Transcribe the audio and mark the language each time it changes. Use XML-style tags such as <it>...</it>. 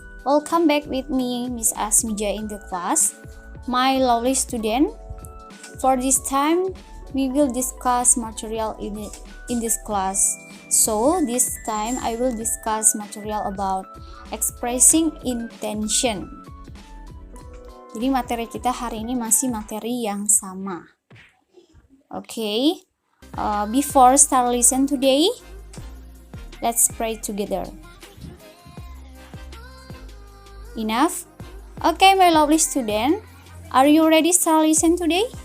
<en>Welcome back with me, Miss Asmija in the class. My lovely student, for this time, we will discuss material in this class. So, this time I will discuss material about expressing intention.</en> <id>Jadi materi kita hari ini masih materi yang sama.</id> <en>Okay, before start lesson today, let's pray together. Enough? Okay, my lovely student, are you ready start lesson today?</en>